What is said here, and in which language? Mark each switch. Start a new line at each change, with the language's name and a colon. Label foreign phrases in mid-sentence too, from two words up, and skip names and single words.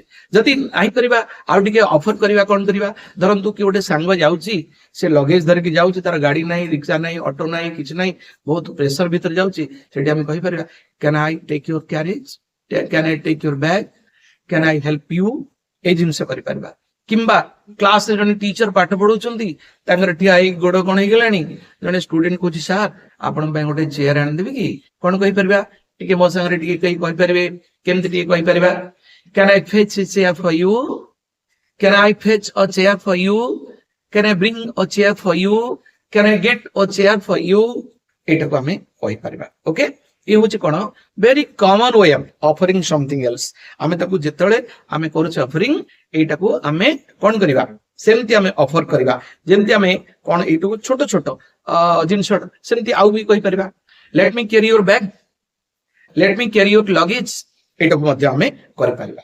Odia: ଯଦି ନାହିଁ କରିବା, ଆଉ ଟିକେ ଅଫର କରିବା, କଣ କରିବା, ଧରନ୍ତୁ କି ଗୋଟେ ସାଙ୍ଗ ଯାଉଛି, ସେ ଲଗେଜ ଧରିକି ଯାଉଛି, ତାର ଗାଡି ନାହିଁ, ରିକ୍ସା ନାହିଁ, ଅଟୋ ନାହିଁ, କିଛି ନାହିଁ, ବହୁତ ପ୍ରେସର ଭିତରେ ଯାଉଛି, ସେଠି ଆମେ କହିପାରିବା,
English: can I take your carriage, can I take your bag, can I help you,
Odia: ଏଇ ଜିନିଷ କରିପାରିବା। କିମ୍ବା କ୍ଲାସରେ ଜଣେ ଟିଚର ପାଠ ପଢଉଛନ୍ତି, ତାଙ୍କର ଠିଆ ହେଇ ଗୋଡ କଣ ହେଇଗଲାଣି, ଜଣେ ଷ୍ଟୁଡେଣ୍ଟ କହୁଛି, ସାର୍ ଆପଣଙ୍କ ପାଇଁ ଗୋଟେ ଚେୟାର ଆଣିଦେବି କି, କଣ କହିପାରିବା, ଟିକେ ମୋ ସାଙ୍ଗରେ ଟିକେ କେହି କହିପାରିବେ, କେମିତି ଟିକେ କହିପାରିବା,
English: can I fetch a chair for you, can I fetch a chair for you, can I bring a chair for you, can I get a chair for you,
Odia: ଏଇଟାକୁ ଆମେ କହିପାରିବା। ଓକେ, ଇଏ ହଉଛି କଣ,
English: very common way of offering something else.
Odia: ଆମେ ତାକୁ ଯେତେବେଳେ ଆମେ କରୁଛେ ଅଫରିଂ, ଏଇଟାକୁ ଆମେ କଣ କରିବା, ସେମିତି ଆମେ ଅଫର କରିବା। ଯେମିତି ଆମେ କଣ ଏଇଟାକୁ ଛୋଟ ଛୋଟ ଜିନିଷ, ସେମିତି ଆଉ ବି କହିପାରିବା,
English: let me carry your bag, let me carry your luggage,
Odia: ଏଇଟାକୁ ମଧ୍ୟ ଆମେ କରିପାରିବା।